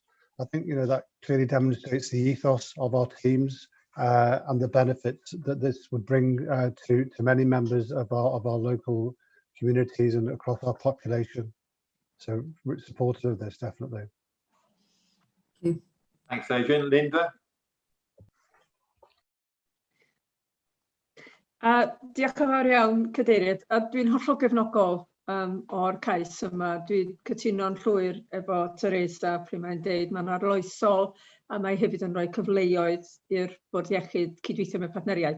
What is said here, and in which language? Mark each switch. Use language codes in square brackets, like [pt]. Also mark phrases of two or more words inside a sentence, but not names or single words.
[en] I think that clearly demonstrates the ethos of our teams and the benefits that this would bring to many members of our local communities and across our population. So we're supportive of this, definitely. Thank you. Thanks, Adrian. Linda? [cy] Diolch yn fawr iawn, Cadeirydd. A dwi'n hollol gefnogol o'r cais yma. Dwi'n cytuno'n llwyr efo Teresa pryd mae'n deud mae'n arloesol a mae hefyd yn rhoi cyfleoedd i'r Bwrdd Iechyd cydweithio mewn partneriaeth.